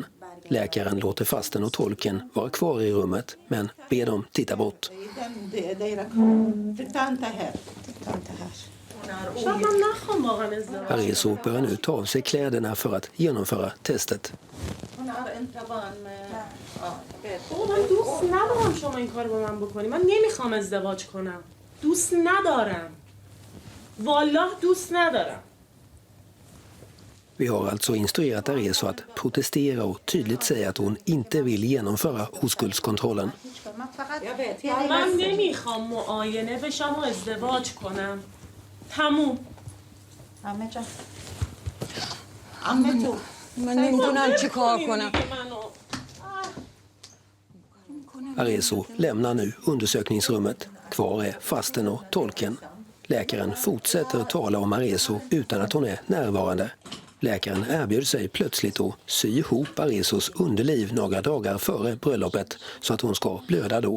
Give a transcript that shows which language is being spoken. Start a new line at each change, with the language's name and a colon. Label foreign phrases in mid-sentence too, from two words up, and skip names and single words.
Swedish: Läkaren låter fasten och tolken vara kvar i rummet, men ber dem titta bort. Arezzo börjar nu ta av sig kläderna för att genomföra testet. Hon är inte van med...
Persian: من دوست ندارم شما این کار با من بکنی. من نمیخوام ازدواج کنم. دوست ندارم. والله دوست ندارم.
Swedish: Vi har alltså instruerat Arezzo att protestera och tydligt säga att hon inte vill genomföra oskuldskontrollen.
Persian: من نمیخوام معاینه بشم و ازدواج کنم. تموم. من نمیدونم چی کار کنم.
Swedish: Arezzo lämnar nu undersökningsrummet. Kvar är fasten och tolken. Läkaren fortsätter tala om Arezzo utan att hon är närvarande. Läkaren erbjöd sig plötsligt att sy ihop Arezzos underliv några dagar före bröllopet så att hon ska blöda då.